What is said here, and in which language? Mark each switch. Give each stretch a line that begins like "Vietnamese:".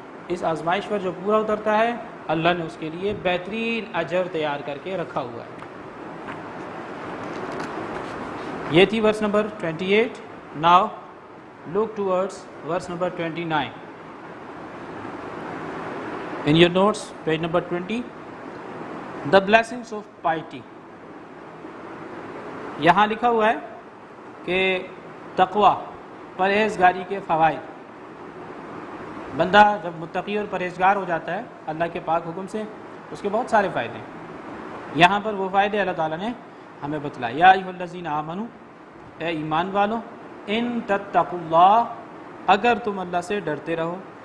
Urdu: اس آزمائش پر جو پورا اترتا ہے اللہ نے اس کے لیے بہترین اجر تیار کر کے رکھا ہوا ہے. یہ تھی verse number 28.
English: Now look towards verse number 29. In your notes, page number 20, the blessings of piety.
Urdu: یہاں لکھا ہوا ہے کہ تقوی پرہیزگاری کے فوائد. بندہ جب متقی اور پرہیزگار ہو جاتا ہے اللہ کے پاک حکم سے اس کے بہت سارے فائدے ہیں. یہاں پر وہ فائدے اللہ تعالیٰ نے ہمیں بتلائے.
Arabic: یا ایھا الذین آمنوا،
Urdu: اے ایمان والو،
Arabic: ان تتقوا اللہ،
Urdu: اگر تم اللہ سے ڈرتے رہو.